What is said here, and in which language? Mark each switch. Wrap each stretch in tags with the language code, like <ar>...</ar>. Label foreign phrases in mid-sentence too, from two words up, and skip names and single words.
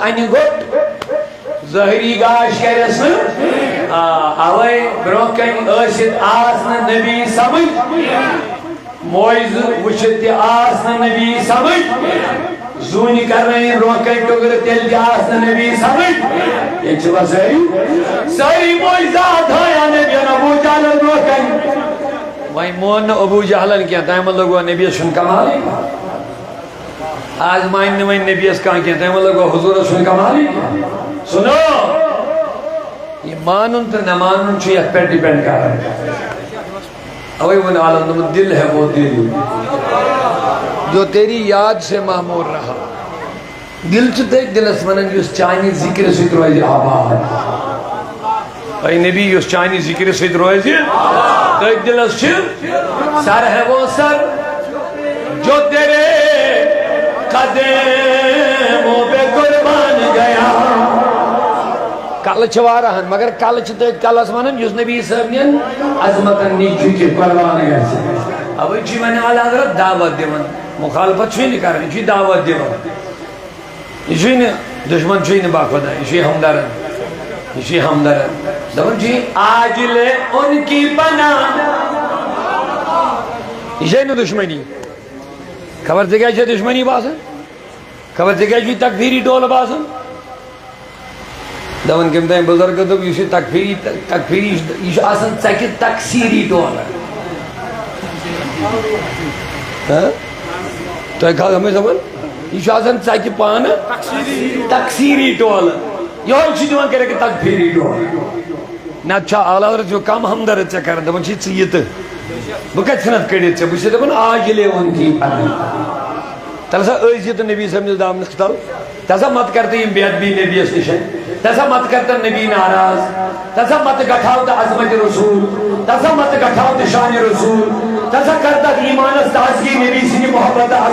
<ks>انہِ گوٚٹ ظٲہری گاش کرٮ۪س نہٕ اوے برونٛہہ کنہِ ٲسِتھ آس نہٕ نبی سمجھ موعظہٕ وٕچھِتھ تہِ آس نہٕ نبی سمجھ زوٗنہِ کرنٲیِن برونٛہہ کنہِ ٹُکرٕ تیٚلہِ تہِ آس نہٕ نبی سمجھ ییٚتہِ چھِوا سٲری موعظات ہایا نبیَن ابوٗ جہلن برونٛہہ کنہِ وۄنۍ مون نہٕ ابوٗ جہلن کینٛہہ تمہِ منٛز لوٚگوا نبیَس چھُنہٕ کمالٕے آز مانہِ نہٕ وۄنۍ نبیَس کانٛہہ کینٛہہ تمہِ منٛز لوٚگوا حضوٗرس چھُنہٕ کمالٕے سُنو یہ مانن تو نہ مانن چھُ یتھ پٮ۪ٹھ ڈِپٮ۪نڈ کران اوے ووٚن عالم دوٚپُن</ks> <ur>دل ہے وہ دل جو تیری یاد سے معمور رہا</ur> <ks>دل چھُ تٔتھۍ دلس ونان یُس چانہِ ذکرِ سۭتۍ روزِ آباد اے نبی یُس چانہِ ذکرِ سۭتۍ روزِ تٔتھۍ دلس چھِ</ks> <ur>سر ہے وہ سر جو تیرے قدموں پہ قربان گیا</ur> <ks>کل چھ واراہن مگر کل چھ تٔتھۍ کلس ونان یُس نبی صٲب نین عظمتن نِش چھُ کہِ قربان گژھِ اوے چھُ وۄنۍ اعلیٰ حضرت دعوت دِوان مخالفت چھُے نہٕ کران یہِ چھُے دعوت دِوان یہ چھُے نہٕ دشمن چھُے نہٕ باخدا یہ چھُے ہمدرد یہ چھُے ہمدرد دپان چھُے</ks> <ur>آج لے ان کی پناہ</ur> <ks>یہ چھے نہٕ دشمنی خبر ژےٚ کیٛازِ چھے دشمنی باسان خبر ژےٚ کیٛازِ چھُے تکفیری ٹولہٕ باسان دپان کٔمۍ تانۍ بُزرگو دوٚپ یُس یہِ تکفیری یہِ چھُ آسان ژکہِ تکسیٖری ٹولہٕ تۄہہِ کھاو سمجھ سپن یہ چھُ آسان ژکہِ پانہٕ تکسیٖری ٹولہٕ یہوے چھُ دِوان کٔرِتھ تکفیری ٹولہٕ نتہٕ چھا اعلیٰ حضرت چھُ کم ہمدرد ژےٚ کران دپان چھِ ژٕ یہِ تہٕ بہٕ کتہِ ژھٕنکھ کٔڑِتھ ژےٚ بہٕ چھُسے دپان</ks> <ur>آج لے ان کی</ur> <ks>تل سا أسۍ یہِ تہٕ نبی صٲبنِس دامنس تل تلسا مت کر تہٕ یِم بے ادبی نبیَس نِش تلسا مت کر تہٕ نبی ناراض تلسا مت گٹھاو تہٕ عظمت رسول تلسا مت گٹھاو تہٕ شان رسول تلسا کر تتھ ایمانس تازگی نبی سٕنٛدِ محبت تہٕ</ks>